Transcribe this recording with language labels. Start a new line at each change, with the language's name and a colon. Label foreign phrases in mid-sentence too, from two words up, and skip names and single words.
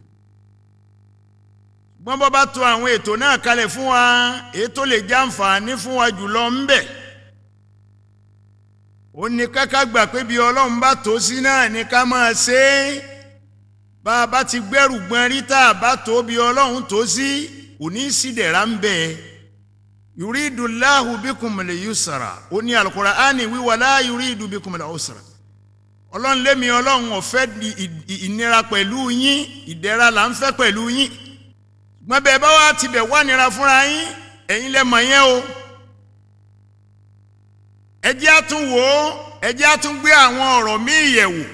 Yoruba: Ṣùgbọ́n bọ́ bá tò àwọn ètò náà kalẹ̀ fún wa, ètò lè jàǹfààní fún wa jùlọ ń bẹ. Ó ní ká gbà pé bí Ọlọ́run bá tò sí náà ní ká máa ṣe é. Bá a bá ti gbẹ́rù gbọ́n rí tá a bá tó bí Ọlọ́run tó sí, òní sídẹ̀ra ń bẹ.
Arabic: يريد الله بكم اليسر.
Yoruba: Ó ní Al-Qur'ani wí
Arabic: ولا يريد بكم العسر.
Yoruba: Ọlọ́run lémi Ọlọ́run ò fẹ́ ìnira pẹ̀lú yín, ìdẹ̀ra là ń fẹ́ pẹ̀lú yín. Ṣùgbọ́n bẹ́ẹ̀ bá wá tibẹ̀ wá nira fúnra yín, ẹ̀yin lẹ mọ̀ yẹn o. Ẹ jẹ́ á tún wò ó, ẹ jẹ́ á tún gbé àwọn ọ̀rọ̀ míì yẹ̀ wò.